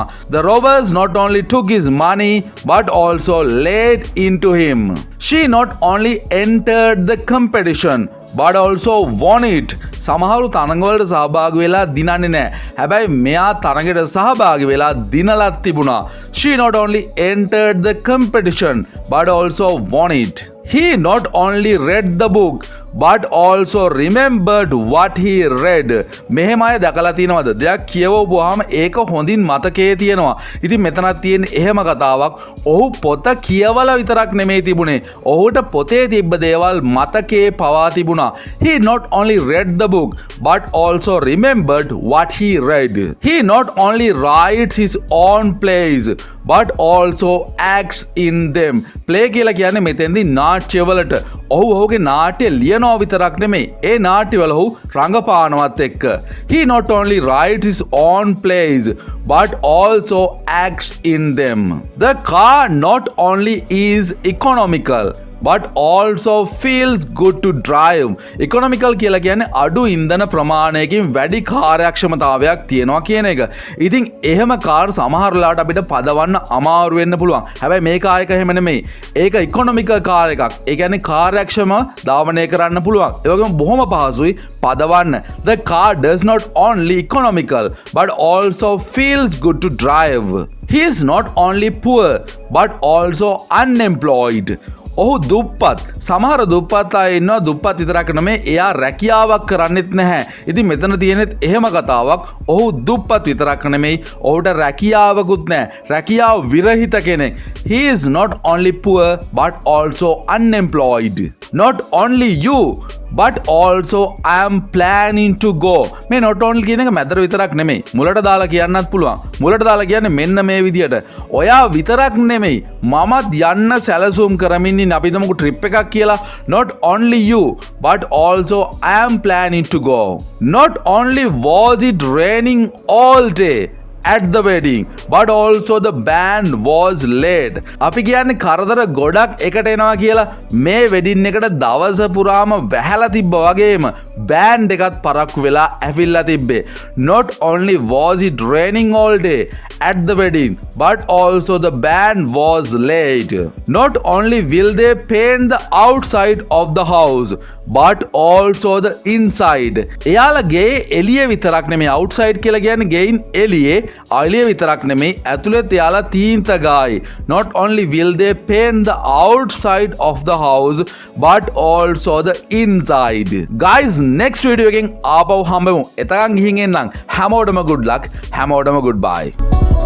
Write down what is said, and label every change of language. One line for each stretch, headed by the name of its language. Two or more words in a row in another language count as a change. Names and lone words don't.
English: The robbers not only took his money but also laid into him. She not only entered the competition but also won it.
Sinhala: සමහරු තරඟවලට සහභාගී වෙලා දිනන්නේ නැහැ. හැබැයි මෙයා තරඟයට සහභාගී වෙලා දිනලත් තිබුණා.
English: She not only entered the competition but also won it. He not only read the book but also remembered what he read.
Sinhala: මෙහෙම අය දැකලා තියෙනවද? දෙයක් කියවුවාම ඒක හොඳින් මතකයේ තියෙනවා. ඉතින් මෙතනක් තියෙන එහෙම කතාවක්. ඔහු පොත කියවලා විතරක් නෙමෙයි තිබුණේ. ඔහුට පොතේ තිබ්බ දේවල් මතකයේ පවා තිබුණා.
English: He not only read the book but also remembered what he read. He not only writes his own plays but also acts in them.
Sinhala: play කියලා කියන්නේ මෙතෙන්දී නාට්‍යවලට ඔහුගේ නාට්‍ය ලියනවා විතරක් නෙමෙයි ඒ නාට්‍යවල ඔහු රංගපානවත් එක්ක.
English: He not only writes his own plays but also acts in them. The car not only is economical but also feels good to drive.
Sinhala: economical කියලා කියන්නේ අඩු ඉන්ධන ප්‍රමාණයකින් වැඩි කාර්යක්ෂමතාවයක් තියෙනවා කියන එක. ඉතින් එහෙම කාර් සමහර වෙලාවට අපිට පදවන්න අමාරු වෙන්න පුළුවන්. හැබැයි මේ කාර් එක එහෙම නෙමෙයි. ඒක economical කාර් එකක්. ඒ කියන්නේ කාර්යක්ෂම ධාවනය කරන්න පුළුවන්. ඒ වගේම බොහොම පහසුයි පදවන්න.
English: The car does not only economical but also feels good to drive. He is not only poor but also unemployed.
Sinhala: ඔහු දුප්පත්. සමහර දුප්පත් අය ඉන්නවා දුප්පත් විතරක් නෙමෙයි එයා රැකියාවක් කරන්නෙත් නැහැ. ඉතින් මෙතන තියෙනෙත් එහෙම කතාවක්. ඔහු දුප්පත් විතරක් නෙමෙයි ඔහුට රැකියාවකුත් නැහැ. රැකියාව විරහිත කෙනෙක්.
English: He is not only poor but also unemployed. Not only you but also I am planning to go.
Sinhala: මේ
English: not only
Sinhala: කියන එක මැදට විතරක් නෙමෙයි. මුලට දාලා කියන්නත් පුළුවන්. මුලට දාලා කියන්නේ මෙන්න මේ විදියට. ඔයා විතරක් නෙමෙයි මමත් යන්න සැලසුම් කරමින් ඉන්නේ. අපි හිතමුකෝ trip එකක් කියලා.
English: Not only you but also I am planning to go. Not only was it raining all day at the wedding but also the band was late.
Sinhala: අපි කියන්නේ කරදර ගොඩක් එකට එනවා කියලා මේ වෙඩින් එකට දවස පුරාම වැහැලා තිබ්බා වගේම බෑන්ඩ් එකත් පරක්කු වෙලා ඇවිල්ලා තිබ්බේ.
English: Not only was it raining all day at the wedding but also the band was late. Not only will they paint the outside of the house but also the inside.
Sinhala: එයාලගේ එළිය විතරක් නෙමෙයි outside කියලා කියන්නේ ගෙයින් එළියේ එළිය විතරක් නෙමෙයි ඇතුළත එයාලා තීන්ත ගායි.
English: Not only will they paint the outside of the house but also the inside.
Sinhala: Guys,
English: next video
Sinhala: එකෙන් ආපහු හම්බෙමු. එතකන් ගිහින් එන්නම්. හැමෝටම
English: good luck.
Sinhala: හැමෝටම goodbye.